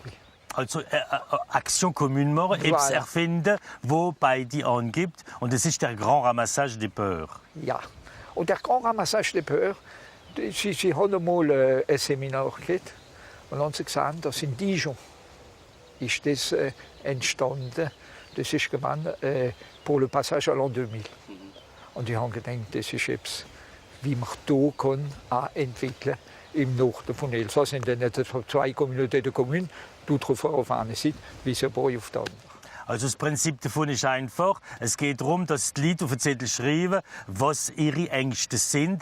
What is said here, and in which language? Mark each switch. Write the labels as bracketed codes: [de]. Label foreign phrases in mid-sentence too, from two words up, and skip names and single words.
[de] Also [fr] Aktion commune [de] machen, etwas erfinden, wo beide angibt. Und das ist der Grand Ramassage des Peurs. Ja, und der Grand Ramassage des Peurs, sie haben einmal ein Seminar gehabt und haben sie gesagt, dass in Dijon ist das entstanden. Das ist gemeint [fr] pour le passage à l'an 2000. [de] Und die haben gedacht, das ist etwas, wie man hier kann entwickeln im Norden von Elsass sind dann 2 [fr] Communautés de Communes, [de] d'Outrefort auf einer Seite, Wiesenburg auf der anderen. Also das Prinzip davon ist einfach. Es geht darum, dass die Leute auf den Zettel schreiben, was ihre Ängste sind.